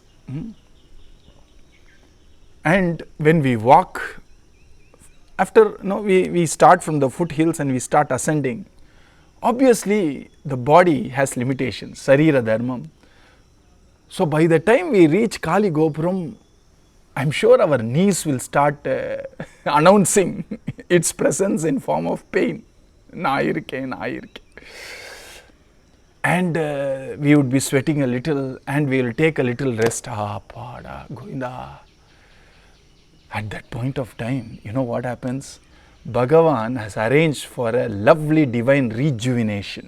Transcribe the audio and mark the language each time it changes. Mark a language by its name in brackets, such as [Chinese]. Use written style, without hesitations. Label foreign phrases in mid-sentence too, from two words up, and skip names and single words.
[English] And when we walk, after we start from the foothills and we start ascending, obviously the body has limitations, [Sanskrit] Sarira Dharmam. [English] So by the time we reach Kali Gopuram, I am sure our knees will start announcing its presence in form of pain. Na irke, na irke. And we would be sweating a little and we will take a little rest. [Sanskrit] Pada, Govinda. [English] At that point of time, you know what happens? Bhagavan has arranged for a lovely divine rejuvenation.